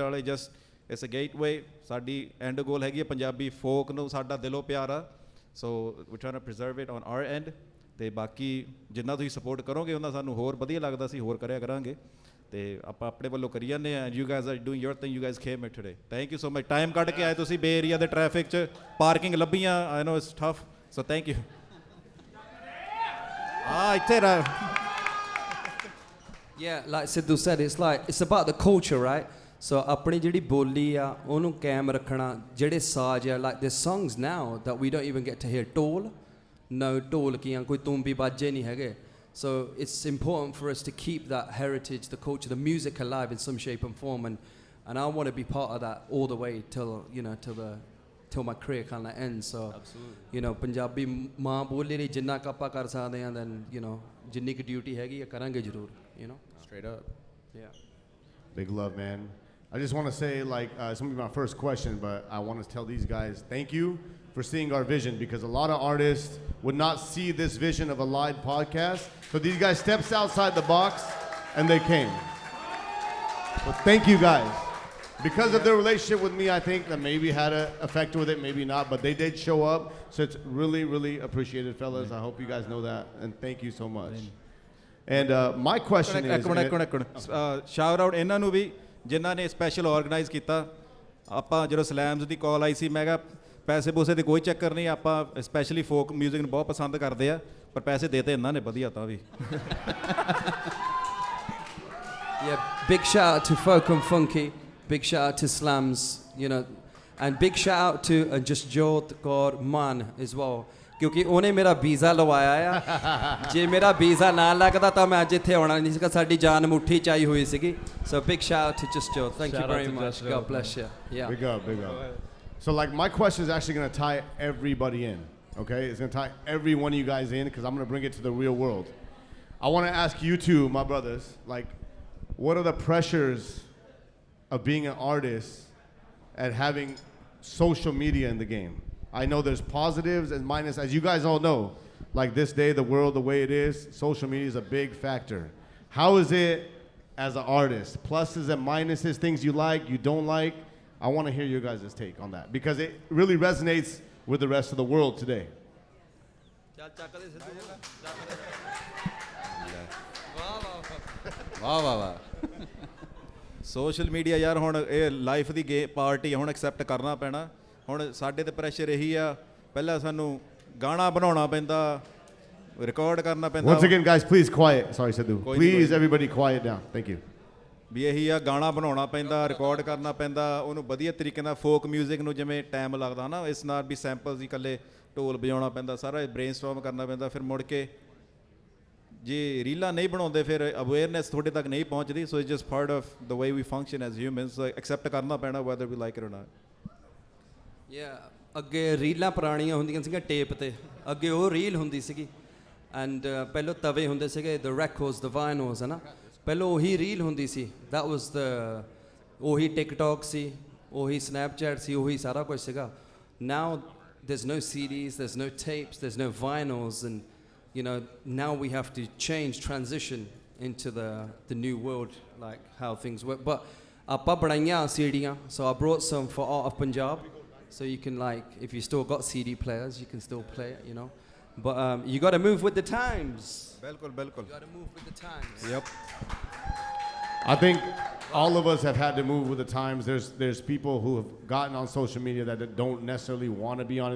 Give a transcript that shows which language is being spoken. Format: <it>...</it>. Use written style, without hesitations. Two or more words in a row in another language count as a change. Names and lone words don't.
<pa>ਵਾਲੇ</pa> <en>just it's a gateway</en> <pa>ਸਾਡੀ</pa> <en>end goal</en> <pa>ਹੈਗੀ ਹੈ ਪੰਜਾਬੀ ਫੋਕ ਨੂੰ ਸਾਡਾ ਦਿਲੋਂ ਪਿਆਰ ਆ</pa> <en>so we trying to preserve it on our end</en> <pa>ਅਤੇ ਬਾਕੀ ਜਿੰਨਾ ਤੁਸੀਂ ਸਪੋਰਟ ਕਰੋਗੇ ਉਹਨਾਂ ਸਾਨੂੰ ਹੋਰ ਵਧੀਆ ਲੱਗਦਾ ਸੀ ਹੋਰ ਕਰਿਆ ਕਰਾਂਗੇ ਤੇ ਆਪਾਂ ਆਪਣੇ ਵੱਲੋਂ ਕਰੀ ਜਾਂਦੇ ਆ</pa> <en>you guys are doing your thing you guys came it today thank you so much</en> <pa>ਟਾਈਮ ਕੱਢ ਕੇ ਆਏ ਤੁਸੀਂ ਬੇ ਏਰੀਆ ਦੇ ਟ੍ਰੈਫਿਕ 'ਚ ਪਾਰਕਿੰਗ ਲੱਭੀਆਂ</pa> <en>I know it's tough so thank you</en> <pa>ਇੱਥੇ ਰਹਿ Yeah, like Sidhu said, it's about the culture, right?</pa> <en>So</en> <pa>ਆਪਣੀ ਜਿਹੜੀ ਬੋਲੀ ਆ ਉਹਨੂੰ ਕਾਇਮ ਰੱਖਣਾ ਜਿਹੜੇ ਸਾਜ਼ ਆ</pa> <en>like there's songs now that we don't even get to hear ਢੋਲ no</en> <pa>ਢੋਲਕੀਆਂ ਕੋਈ ਤੂੰਬੀ ਬਾਜੇ ਨਹੀਂ ਹੈਗੇ</pa> <en>so it's important for us to keep that heritage the culture the music alive in some shape and form and I want to be part of that all the way till my career kind of ends so absolutely you know</en> <pa>ਪੰਜਾਬੀ ਮਾਂ ਬੋਲੀ ਲਈ ਜਿੰਨਾ ਕੁ ਆਪਾਂ ਕਰ ਸਕਦੇ ਹਾਂ</pa> <en>then you know</en> <pa>ਜਿੰਨੀ ਕੁ ਡਿਊਟੀ ਹੈਗੀ ਆ ਕਰਾਂਗੇ ਜ਼ਰੂਰ</pa> <en>you know straight up yeah Big love, man. I just want to say, like, it's going to be my first question, but I want to tell these guys thank you for seeing our vision because a lot of artists would not see this vision of a live podcast. So these guys stepped outside the box and they came. But thank you guys. Because of their relationship with me, I think that maybe had an effect with it, maybe not, but they did show up. So it's really, really appreciated, fellas. I hope you guys know that. And thank you so much. And my question is... shout out</en> <pa>ਇਹਨਾਂ ਨੂੰ ਵੀ ਜਿਨ੍ਹਾਂ ਨੇ ਸਪੈਸ਼ਲ ਆਰਗੇਨਾਈਜ਼ ਕੀਤਾ ਆਪਾਂ ਜਦੋਂ ਸਲੈਮਸ ਦੀ ਕਾਲ ਆਈ ਸੀ ਮੈਂ ਕਿਹਾ ਪੈਸੇ ਪੂਸੇ ਦੀ ਕੋਈ ਚੱਕਰ ਨਹੀਂ ਆਪਾਂ</pa> <en>specially folk music</en> <pa>ਨੂੰ ਬਹੁਤ ਪਸੰਦ ਕਰਦੇ ਆ ਪਰ ਪੈਸੇ ਦੇਤੇ ਇਹਨਾਂ ਨੇ ਵਧੀਆ ਤਾਂ ਵੀ</pa> <en>Yeah, big shout out to Folk and Funky, big shout out to Slamz, you know, and big shout out to just Johr Jawani as well.</en> <pa>ਕਿਉਂਕਿ ਉਹਨੇ ਮੇਰਾ ਵੀਜ਼ਾ ਲਵਾਇਆ ਆ ਜੇ ਮੇਰਾ ਵੀਜ਼ਾ ਨਾ ਲੱਗਦਾ ਤਾਂ ਮੈਂ ਅੱਜ ਇੱਥੇ ਆਉਣਾ ਨਹੀਂ ਸੀਗਾ ਸਾਡੀ ਜਾਨ ਮੁੱਠੀ ਚ ਆਈ ਹੋਈ ਸੀਗੀ</pa> <en>so big shout out to Just Johr thank you very much God bless you</en> <pa>yeah</pa> <en>big up so like my question is actually going to tie everybody in okay it's going to tie every one of you guys in because I'm going to bring it to the real world I want to ask you two my brothers like what are the pressures of being an artist and having social media in the game I know there's positives and minuses. As you guys all know, like this day, the world, the way it is, social media is a big factor. How is it as an artist? Pluses and minuses, things you like, you don't like. I want to hear your guys' take on that because it really resonates with the rest of the world today.</en> <pa>ਵਾਹ</pa> <en>social media</en> <pa>ਯਾਰ ਹੁਣ ਇਹ ਲਾਈਫ ਦੀ ਪਾਰਟੀ ਹੁਣ ਐਕਸੈਪਟ ਕਰਨਾ ਪੈਣਾ ਹੁਣ ਸਾਡੇ ਤੇ ਪ੍ਰੈਸ਼ਰ ਇਹੀ ਆ ਪਹਿਲਾਂ ਸਾਨੂੰ ਗਾਣਾ ਬਣਾਉਣਾ ਪੈਂਦਾ ਰਿਕਾਰਡ ਕਰਨਾ ਪੈਂਦਾ</pa> <en>Once again guys please quiet sorry Sidhu please everybody quiet down thank you</en> <pa>ਵੀ ਇਹੀ ਆ ਗਾਣਾ ਬਣਾਉਣਾ ਪੈਂਦਾ ਰਿਕਾਰਡ ਕਰਨਾ ਪੈਂਦਾ ਉਹਨੂੰ ਵਧੀਆ ਤਰੀਕੇ ਨਾਲ</pa> <en>folk music</en> <pa>ਨੂੰ ਜਿਵੇਂ ਟਾਈਮ ਲੱਗਦਾ ਨਾ ਇਸ ਨਾਲ ਵੀ ਸੈਂਪਲਸ ਹੀ ਇਕੱਲੇ ਢੋਲ ਵਜਾਉਣਾ ਪੈਂਦਾ ਸਾਰਾ ਬ੍ਰੇਨਸਟੋਰਮ ਕਰਨਾ ਪੈਂਦਾ ਫਿਰ ਮੁੜ ਕੇ ਜੇ ਰੀਲਾਂ ਨਹੀਂ ਬਣਾਉਂਦੇ ਫਿਰ ਅਵੇਅਰਨੈਸ ਤੁਹਾਡੇ ਤੱਕ ਨਹੀਂ ਪਹੁੰਚਦੀ</pa> <en>so it's just part of the way we function as humans</en> <pa>ਐਕਸੈਪਟ ਕਰਨਾ ਪੈਣਾ</pa> <en>whether we like it or not</en> <pa>ਅੱਗੇ ਰੀਲਾਂ ਪੁਰਾਣੀਆਂ ਹੁੰਦੀਆਂ ਸੀਗੀਆਂ ਟੇਪ ਤੇ ਅੱਗੇ ਉਹ ਰੀਲ ਹੁੰਦੀ ਸੀਗੀ ਐਂਡ ਪਹਿਲਾਂ ਤਵੇ ਹੁੰਦੇ ਸੀਗੇ</pa> <en>the records the vinyls</en> <pa>ਹੈ ਨਾ ਪਹਿਲਾਂ ਉਹੀ ਰੀਲ ਹੁੰਦੀ ਸੀ</pa> <en>that was the</en> <pa>ਉਹੀ ਟਿਕਟੌਕ ਸੀ ਉਹੀ ਸਨੈਪਚੈਟ ਸੀ ਉਹੀ ਸਾਰਾ ਕੁਝ ਸੀਗਾ</pa> <en>ਨਾਓ there's no CDs there's no tapes there's no vinyls and you know now we have to transition into the new world like how things work but</en> <pa>ਆਪਾਂ ਬਣਾਈਆਂ ਸੀਡੀਆਂ</pa> <en>so I brought some for Art of Panjab so you can like if you still got CD players you can still play it you know but you got to move with the times</en> <pa>bilkul</pa> <en>you got to move with the times yep I think all of us have had to move with the times. There's people who have gotten on social media that don't necessarily want to be on it.</en>